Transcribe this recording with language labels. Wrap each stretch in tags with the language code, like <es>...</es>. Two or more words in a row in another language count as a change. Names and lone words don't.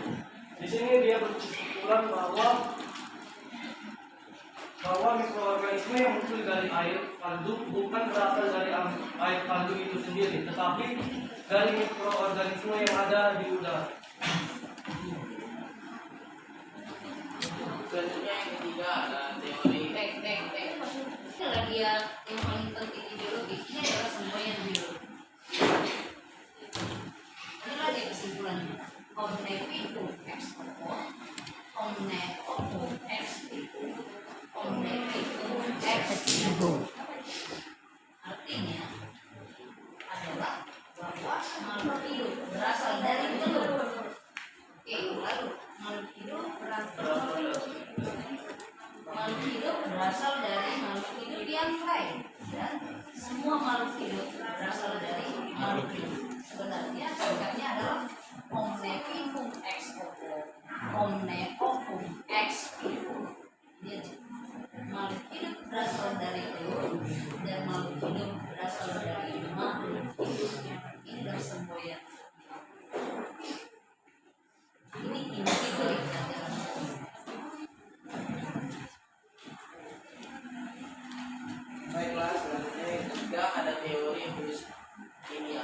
<id>Di sini dia berkesimpulan bahwa mikroorganisme yang muncul dari air kaldu bukan berasal dari air kaldu itu sendiri, tetapi dari mikroorganisme yang ada di udara. Selanjutnya yang ketiga ada teori Ini lagi yang paling penting di biologi, ini adalah semboyan biologi. Ini lagi kesimpulannya.</id> <la>Omnivitum ex oppo, omnivitum ex vivo, omnivitum ex vivo.</la> <id>Artinya adalah bahwa makhluk hidup berasal dari telur. Oke, lalu makhluk hidup berasal dari makhluk hidup yang lain, dan semua makhluk hidup berasal dari makhluk hidup. Sebenarnya singkatnya adalah</id> <la>omnivitum ex oppo, omniovum ex vivo.</la> <id>Jadi makhluk hidup berasal dari telur dan makhluk hidup berasal dari makhluk hidup yang indah semboyan. Ini inti dari pelajaran. Baiklah, selanjutnya yang ketiga ada teori evolusi kimia.</id>